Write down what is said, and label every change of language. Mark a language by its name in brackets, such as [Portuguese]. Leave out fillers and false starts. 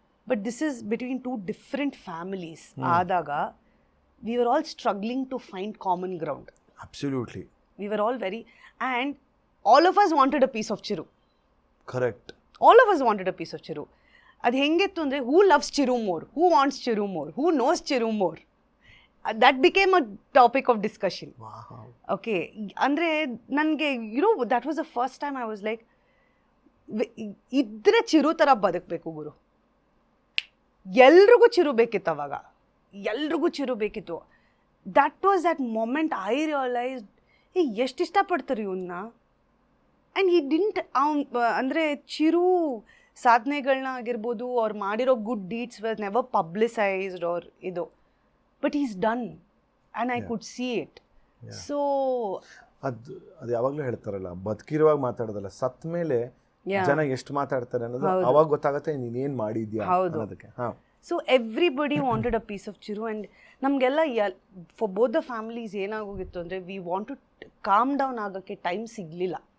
[English] But this is between two different families ಆದಾಗ we are all struggling to find common ground. Absolutely. We are all very, and all of us wanted a piece of Chiru. Correct. All of us wanted a piece of Chiru. [Kannada] ಅದು ಹೆಂಗಿತ್ತು ಅಂದರೆ, [English] Who loves Chiru more, who wants Chiru more, who knows Chiru more. That became a topic of discussion. Wow. Okay. Andre, nange, you know, that was the first time I was like, [Kannada] idre chiru tara badakbeku guru. Elrigu chiru bekiತ್ತು ಅವಾಗ, ಎಲ್ರಿಗೂ ಚಿರು ಬೇಕಿತ್ತು. [English] That was that moment I realized, [Kannada] ಎಷ್ಟು ಇಷ್ಟಪಡ್ತಾರೆ ಇವನ್ನ. And he didn't, ಅಂದರೆ ಚಿರು ಸಾಧನೆಗಳನ್ನ ಆಗಿರ್ಬೋದು, ಅವ್ರು ಮಾಡಿರೋ [English] good deeds was never publicised [Kannada] R ಇದು. [English] But he's done, and I could see it. So [Kannada] ಅದು ಯಾವಾಗಲೂ ಹೇಳ್ತಾರಲ್ಲ, ಬದುಕಿರುವಾಗ ಮಾತಾಡೋದಲ್ಲ, ಸತ್ತ ಮೇಲೆ ಜನ ಎಷ್ಟು ಮಾತಾಡ್ತಾರೆ ಅನ್ನೋದು ಅವಾಗ ಗೊತ್ತಾಗುತ್ತೆ ನೀನೇನು ಮಾಡಿದ್ಯಾ ಅನ್ನೋದಕ್ಕೆ. [English] So everybody wanted a piece of Chiru. And ನಮಗೆಲ್ಲ for both the families [Kannada] ಏನಾಗೋಗಿತ್ತು ಅಂದರೆ, [English] we want to calm down [Kannada] ಆಗೋಕ್ಕೆ ಟೈಮ್ ಸಿಗಲಿಲ್ಲ.